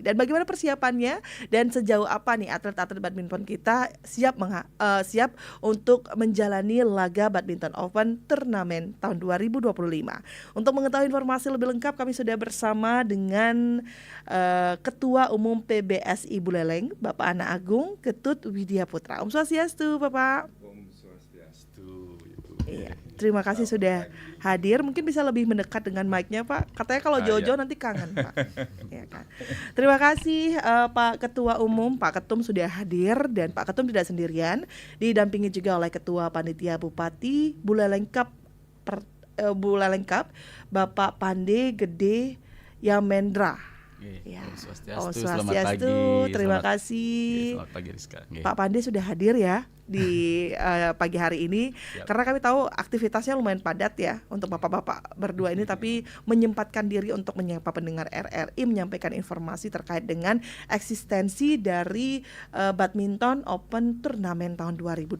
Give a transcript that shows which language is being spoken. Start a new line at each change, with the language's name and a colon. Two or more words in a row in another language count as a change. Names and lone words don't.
Indonesian: Dan bagaimana persiapannya dan sejauh apa nih atlet-atlet badminton kita siap untuk menjalani laga badminton open turnamen tahun 2025. Untuk mengetahui informasi lebih lengkap kami sudah bersama dengan Ketua Umum PBSI Buleleng, Bapak Ana Agung Ketut Widya Putra.
Balinese: Om Swastiastu, Bapak. Om Swastiastu,
Indonesian: Ibu. Iya, terima kasih sudah hadir. Mungkin bisa lebih mendekat dengan mic-nya, Pak. Katanya kalau jauh-jauh nanti kangen, Pak. Ya kan. Terima kasih Pak Ketua Umum, Pak Ketum sudah hadir, dan Pak Ketum tidak sendirian, didampingi juga oleh Ketua Panitia Bupati Buleleng Cup, Bapak Pande Gede Yamendra. Ya.
Balinese: Om Swastiastu, Swastiastu,
Indonesian: selamat pagi. terima kasih. Selamat pagi Rizka. Pak Pande sudah hadir ya di pagi hari ini. Siap. Karena kami tahu aktivitasnya lumayan padat ya untuk bapak-bapak berdua ini, tapi menyempatkan diri untuk menyapa pendengar RRI, menyampaikan informasi terkait dengan eksistensi dari badminton open turnamen tahun 2025.